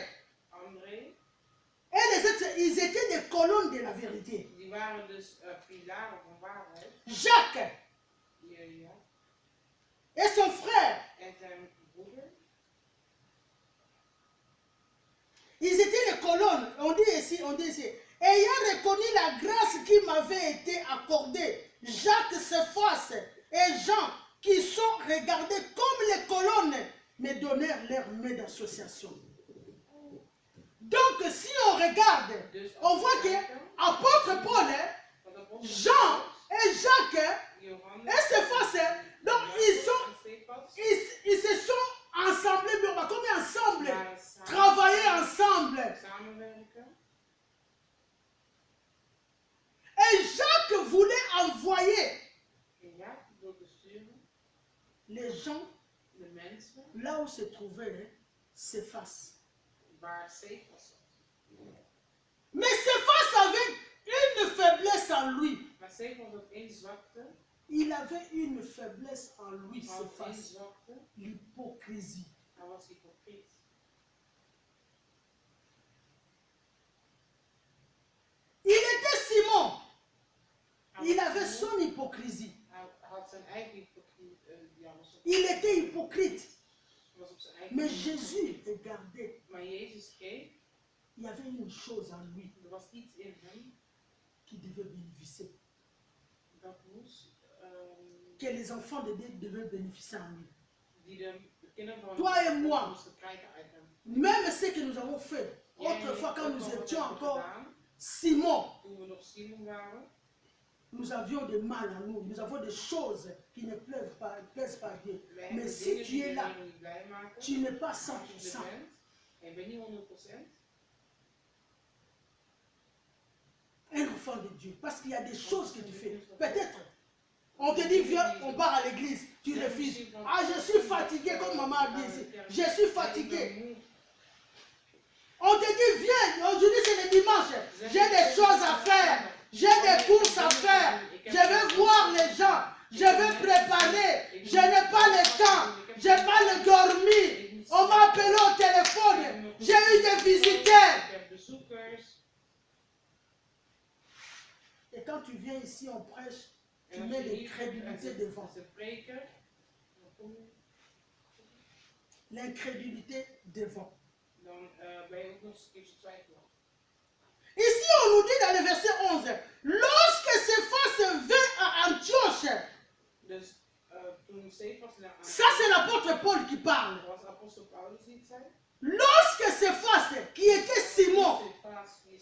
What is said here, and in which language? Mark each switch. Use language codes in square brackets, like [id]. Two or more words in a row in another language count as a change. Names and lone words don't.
[fr] André, et les autres, ils étaient des colonnes de la vérité. [nl] die waren dus pilaren van waarheid. [fr] Jacques [nl] Ja. [fr] et son frère, [nl] En zijn broeder, [fr] ils étaient les colonnes. On dit ici. Ayant reconnu la grâce qui m'avait été accordée, Jacques, Cephas et Jean, qui sont regardés comme les colonnes, me donnèrent leur main d'association. Donc, si on regarde, [nl] dus [fr] on voit que apôtre Paul, [nl] want apostel [fr] Jean et Jacques [nl] Johannes, [fr] et Cephas, donc [nl] en Cephas [fr] ils se sont ensemble, comme ensemble, [nl] waren samen [fr] travailler ensemble. [nl] samenwerken. [fr] Et Jacques voulait envoyer [nl] En Jacob wilde sturen [fr] les gens [nl] de mensen [fr] là où se trouvait Cephas. [nl] waar Cephas zat. [fr] Mais Cephas avait une faiblesse en lui. [nl] Maar Cephas had één zwakte. [fr] Il avait une faiblesse en lui, [nl] Hij had één [fr] Cephas. [nl] zwakte. [fr] L'hypocrisie. [nl] Hij was hypocriet. [fr] Il était Simon. [nl] Hij [fr] Il [nl] was [fr] avait Simon. son hypocrisie. [nl] Hij had zijn eigen hypocriet. [fr] Il était hypocrite. [nl] Was op zijn eigen [fr] Mais [nl] manier. [fr] Jésus regardait. [nl] Maar Jezus keek. [fr] Il y avait une chose en lui [nl] Er was iets in hem [fr] qui devait bénéficier. [nl] dat moest. [fr] Que les enfants de Dieu devaient bénéficier en lui. [nl] Die de kinderen van [fr] Toi et moi. [nl] moesten krijgen uit hem. [fr] Même ce que nous avons fait [nl] Jij en [fr] autrefois [nl] ik [fr] quand [nl] ook [fr] nous [nl] al wat [fr] étions [nl] hebben [fr] encore [nl] gedaan, [fr] Simon, [nl] toen we nog Simon waren. [fr] nous avions des mal en nous. Nous avons des choses qui ne plaisent pas à Dieu. [nl] We [fr] Mais [nl] hebben [fr] si [nl] dingen [fr] tu [nl] die [fr] es [nl] de [fr] là, [nl] Heer niet blij maken. [fr] tu n'es pas [nl] Als je er [fr] 100%. [nl] bent en je bent niet 100%. [fr] Un enfant de Dieu. Parce qu'il y a des choses que tu fais. Peut-être, on te dit, viens, on part à l'église. Tu refuses. Ah, je suis fatigué, comme maman a dit ici. Je suis fatigué. On te dit, viens, aujourd'hui c'est le dimanche. J'ai des choses à faire. J'ai des courses à faire. Je vais voir les gens. Je vais préparer. Je n'ai pas le temps. Je n'ai pas le dormi. On m'a appelé au téléphone. J'ai eu des visiteurs. [nl] Ik heb bezoekers. [fr] Et quand tu viens ici, on prêche, tu [nl] En [fr] mets [nl] als je [fr] les [nl] hier [fr] crédulités devant. [nl] ze preken, dan kom je. [fr] L'incrédulité devant. [nl] Dan ben je ook nog eens een keertje twijfelen. [fr] Ici, on nous dit dans le verset 11, lorsque Cephas vint à Antioche, [nl] Dus toen Cephas naar [fr] ça c'est l'apôtre Paul qui parle. [nl] was apostel Paulus die het zei. [fr] Lorsque Cephas, qui était Simon, [nl] Cephas